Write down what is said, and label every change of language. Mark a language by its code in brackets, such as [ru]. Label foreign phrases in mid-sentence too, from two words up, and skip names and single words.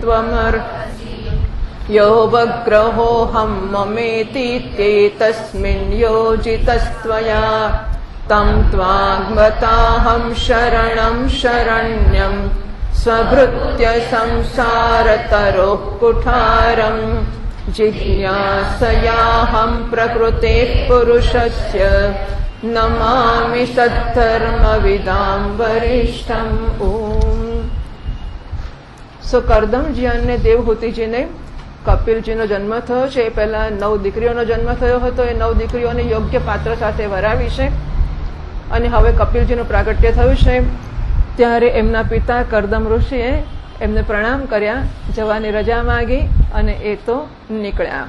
[sa] योऽवग्रहोऽहं ममेतीत्येतस्मिन् योजितस्त्वया तं त्वाङ्गताहं शरणं शरण्यं स्वभृत्य संसारतरोः कुठारम् जिज्ञासयाहं प्रकृतेः पुरुषस्य नमामि सद्धर्मविदां वरिष्ठम्। ओम। [gu] સો કરદમજી અને દેવહૂતિજીને કપિલજીનો જન્મ થયો છે. એ પહેલા 9 દીકરીઓનો જન્મ થયો હતો. એ 9 દીકરીઓને યોગ્ય પાત્ર સાથે વરાવી છે અને હવે કપિલજીનું પ્રાગટ્ય થયું છે. ત્યારે એમના પિતા કરદમ ઋષિએ એમને પ્રણામ કર્યા, જવાની રજા માંગી અને એ તો નીકળ્યા.